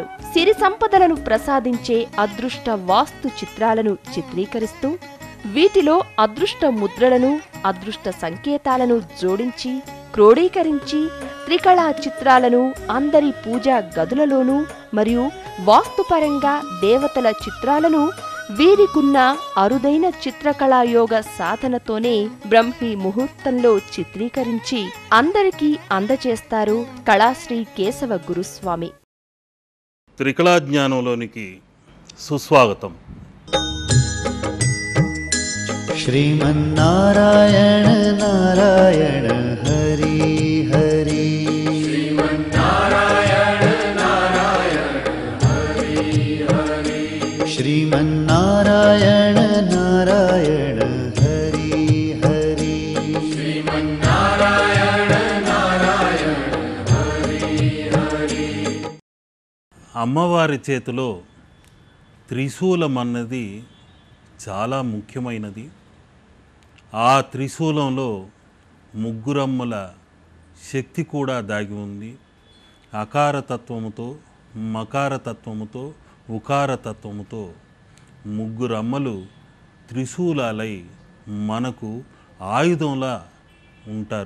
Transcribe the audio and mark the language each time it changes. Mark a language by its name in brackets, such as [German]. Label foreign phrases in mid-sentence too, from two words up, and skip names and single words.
[Telugu] సిరి సంపదలను ప్రసాదించే అదృష్ట వాస్తు చిత్రాలను చిత్రీకరిస్తూ వీటిలో అదృష్ట ముద్రలను, అదృష్ట సంకేతాలను జోడించి క్రోడీకరించి త్రికళా చిత్రాలను అందరి పూజా గదులలోనూ మరియు వాస్తుపరంగా దేవతల చిత్రాలను వీరికున్న అరుదైన చిత్రకళాయోగ సాధనతోనే బ్రహ్మీ ముహూర్తంలో చిత్రీకరించి అందరికీ అందజేస్తారు కళాశ్రీ కేశవ గురుస్వామి. త్రికళా జ్ఞానంలోనికి సుస్వాగతం. [Sanskrit] श्रीमन्नारायण नारायण हरि हरि, श्रीमन्नारायण नारायण हरि हरि, श्रीमन्नारायण नारायण हरि हरि, श्रीमन्नारायण नारायण हरि हरि. [Telugu] అమ్మవారి చేతిలో త్రిశూలం అన్నది చాలా ముఖ్యమైనది. ఆ త్రిశూలంలో ముగ్గురమ్మల శక్తి కూడా దాగి ఉంది. అకారతత్వముతో, మకారతత్వముతో, ఉకారతత్వముతో ముగ్గురమ్మలు త్రిశూలాలై మనకు ఆయుధంలా ఉంటారు.